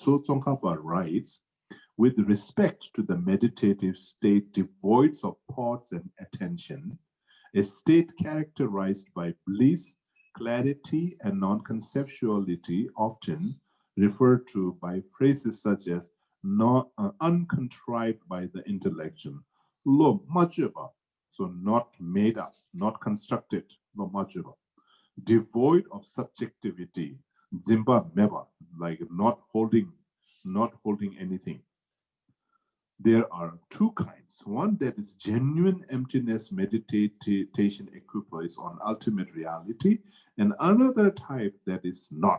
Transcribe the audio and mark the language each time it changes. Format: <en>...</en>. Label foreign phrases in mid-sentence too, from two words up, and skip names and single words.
<en>So Tsongkhapa writes, with respect to the meditative state devoid of thoughts and attention, a state characterized by bliss, clarity, and non-conceptuality, often referred to by phrases such as uncontrived by the intellection,</en> <bo>བློ་མ་བྱས་པ,</bo> <en>so not made up, not constructed,</en> <bo>བློ་མ་བྱས་པ,</bo> <en>devoid of subjectivity,</en> <bo>འཛིན་པ་མེད་པ,</bo> <en>like not holding anything. There are two kinds. One that is genuine emptiness meditation equipoise on ultimate reality, and another type that is not.</en>